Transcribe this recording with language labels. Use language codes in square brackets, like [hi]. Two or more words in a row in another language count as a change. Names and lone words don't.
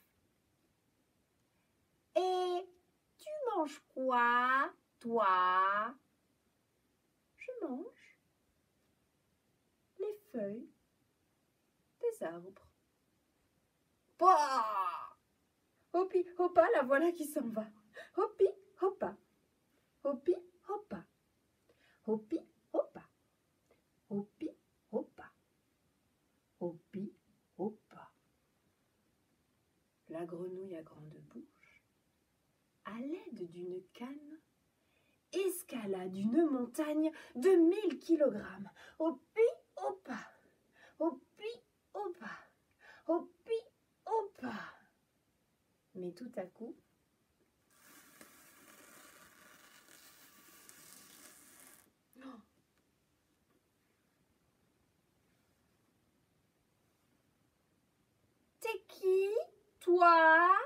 [fr] Et tu manges quoi, toi? Je mange les feuilles des arbres. Bah! Hoppi, hoppa, la voilà qui s'en va. Hoppi, hoppa. Hoppi, hoppa. Hoppi, hoppa. Hoppi, hoppa. Hoppi, hoppa. La grenouille à grande bouche, à l'aide d'une canne, escalade une montagne de 1000 kilogrammes. Hoppi, hoppa. Hoppi, hoppa. Hoppi, hoppa. Mais tout à coup, t'es qui, toi?